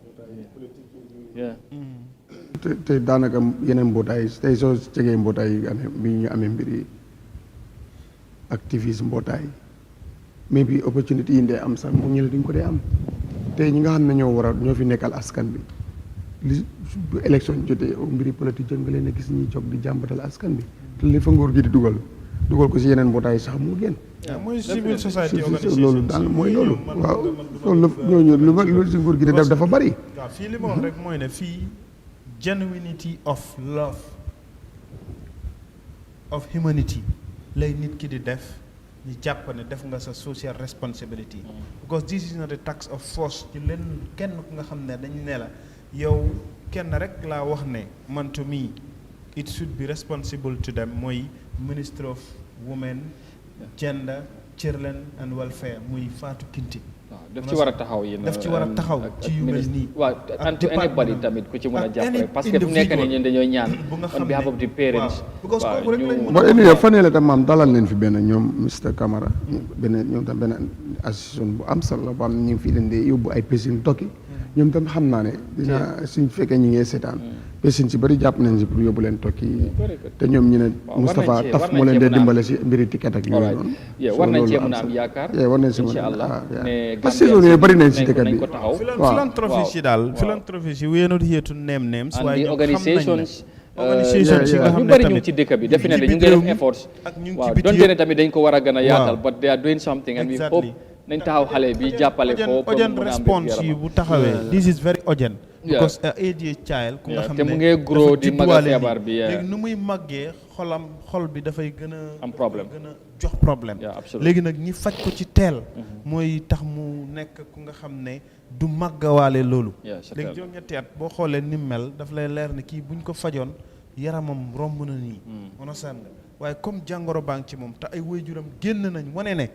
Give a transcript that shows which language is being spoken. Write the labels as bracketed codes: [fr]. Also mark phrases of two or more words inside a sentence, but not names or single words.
[wo] te daanaka yeneen mbootaay tey soo jegee mbootaay yi amee bi ñu amee mbir yi activiste mbootaay mais bi opportunité yi ndee am sax mu ñu la duñ ko dee am tey ñi nga xam ne ñoo fi nekkal askan bi li élection jotee mbiri politique jot nga leen a gis ñuy jóg di jàmbatal askan bi te li fa nguur gi di dugal ko si yeneen mbootaay sax mu génn mooy [en] civil society [wo] loolu daal mooy loolu waaw loolu ñooñu lu si nguur gi di def dafa bari waaw fii li ma wax rek mooy ne fii [en] genuinity of love of humanity [wo] lay nit ki di def ñu jàpp ne def nga sa [en] social responsibility because this is not a tax of force [wo] ci leen kenn ku nga xam ne dañ ne la yow kenn rek laa wax ne man [en] to me it should be responsible to them [wo] mooy [en] Minister of Women Gender Children and Welfare [wo] muy Fatou Kinte daf ci war a taxaw yéen daf ci war a taxaw ci yu mel nii waaw [en] and to anybody [wo] tamit ku ci mën a jàppale [fr] parce que [wo] fu nekk nii ñun dañoo ñaan [en] on behalf of the parents [wo] waaw fanee la tam maam dalal leen fi benn ñoom Mr Camara ñoom tam benn association bu am solo la boo xam ne ñu ngi fii leen di yóbbu ay patient tokki ñoom tam xam naa ne dina suñ fekkee ñi ngee seetaan patient si bëri jàpp nañ si pour yóbbu leen tokki te ñoom ñu ne Moustapha Taf moo leen dee dimbale si mbiri ticket ak yooyu noonu war nañ cee mën a am yaakaar war nañ si mën [ar] إن شاء الله [fr] parce que [wo] loolu bëri nañ si dëkk bi philanthropie si daal philanthropie si [en] we are not here to name names [wo] waaye organisations organisations yi nga xam ñu ne bëri ñu ngi ci dëkk bi defe ne ñu ngi def efforts waaw donte ne tamit dañ ko war a gën a yaatal [en] but they are doing something and we hope [wo] nañ taxaw xale bi jàppale ko [en] urgent response [wo] yi bu taxawee [en] this is very urgent because ADHD child [wo] ku nga xam ne te mu ngee grow di mag a feebar bi léegi nu muy màggee xol bi dafay gën a am problème gën a jox problème léegi nag ñi faj ko ci teel mooy tax mu nekk ku nga xam ne du màggawaale loolu léegi juróom-ñetti at boo xoolee ni mel daf lay leer ne kii buñ ko fajoon yaramam romb na nii onosaan nga waaye comme jàngoro baa ngi ci moom te ay waajuram génn nañ wane ne